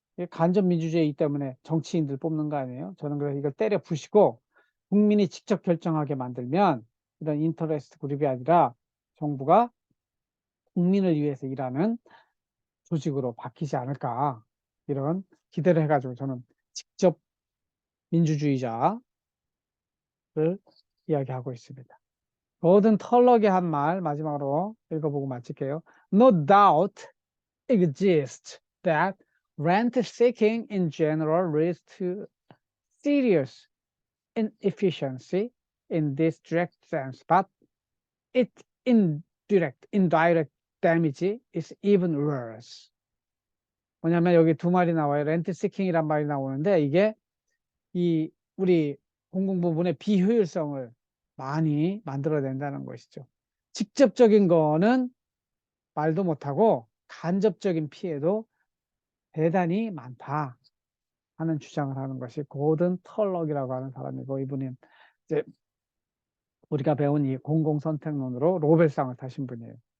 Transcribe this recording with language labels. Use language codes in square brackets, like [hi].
[ko] 간접 민주주의 때문에 정치인들 뽑는 거 아니에요? 저는 그래서 이걸 때려 부시고 국민이 직접 결정하게 만들면 이런 인터레스트 그룹이 아니라 정부가 국민을 위해서 일하는 조직으로 바뀌지 않을까 이런 기대를 해가지고 저는 직접 민주주의자를 이야기하고 있습니다. 고든 털럭이 한 말 마지막으로 읽어보고 마칠게요. [en] No doubt exists that rent seeking in general leads to serious inefficiency in this direct sense, but its indirect damage is even worse. [ko] 뭐냐면 여기 두 말이 나와요. 렌트 시킹이란 말이 나오는데 이게 이 우리 공공 부분의 비효율성을 많이 만들어낸다는 것이죠. 직접적인 거는 말도 못하고 간접적인 피해도 대단히 많다 하는 주장을 하는 것이 고든 털럭이라고 하는 사람이고, 이분은 이제 우리가 배운 이 공공선택론으로 노벨상을 타신 분이에요.